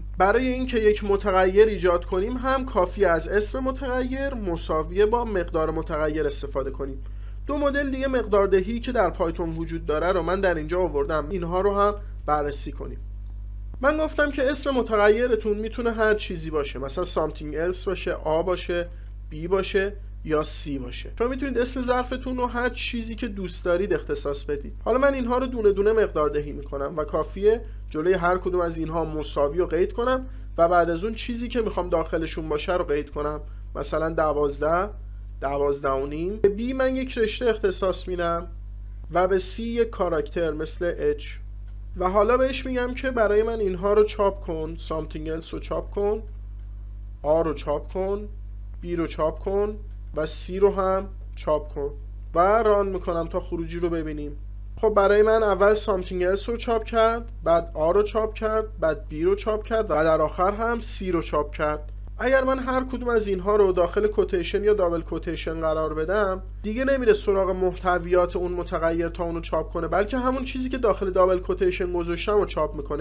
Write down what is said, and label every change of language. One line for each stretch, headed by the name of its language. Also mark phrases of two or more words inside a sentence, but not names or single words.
Persian: برای اینکه یک متغیر ایجاد کنیم هم کافی از اسم متغیر مساویه با مقدار متغیر استفاده کنیم. دو مدل دیگه مقداردهی که در پایتون وجود داره رو من در اینجا آوردم، اینها رو هم بررسی کنیم. من گفتم که اسم متغیرتون میتونه هر چیزی باشه، مثلا
English: something else
Persian: باشه، A باشه، B باشه یا C باشه. شما میتونید اسم ظرفتون رو هر چیزی که دوست دارید اختصاص بدید. حالا من اینها رو دونه دونه مقداردهی میکنم و کافیه جلوی هر کدوم از اینها مساوی رو قید کنم و بعد از اون چیزی که میخوام داخلشون باشه رو قید کنم. مثلا 12، 12.5. به B من یک رشته اختصاص میدم و به C یک کاراکتر مثل H و حالا بهش میگم که برای من اینها رو چاپ کن،
English: something else
Persian: رو چاپ کن، A رو چاپ کن، B رو چاپ کن و C رو هم چاپ کن و ران میکنم تا خروجی رو ببینیم. خب برای من اول
English: something else
Persian: رو چاپ کرد، بعد A رو چاپ کرد، بعد B رو چاپ کرد و در آخر هم C رو چاپ کرد. اگر من هر کدوم از اینها رو داخل کوتیشن یا
English: double quotation
Persian: قرار بدم، دیگه نمیره سراغ محتویات اون متغیر تا اونو چاپ کنه، بلکه همون چیزی که داخل
English: double quotation
Persian: گذاشتم رو چاپ میکنه.